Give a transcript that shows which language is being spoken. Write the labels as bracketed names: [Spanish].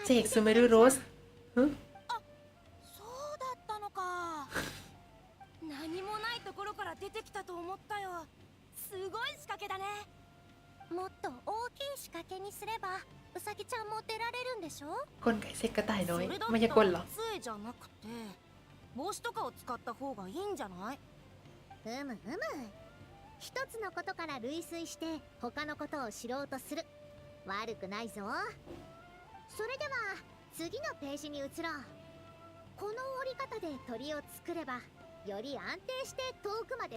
[Japanese] เจกスメールローズそうだったのか。何もないところから出てきたと思ったよ。すごい仕掛けだね。もっと大きい仕掛けにすればウサギちゃんも出られるんでしょ。 [Thai] กลไกเซ็กกระต่ายน้อยไม่ใช่กลเหรอ [Japanese] 杖じゃなくて帽子とかを使った方がいいんじゃない。一つのことから類推して他のことを知ろうとする。悪くないぞ。それでは次のページに移ろう。この折り方で鳥を作ればより安定して遠くまで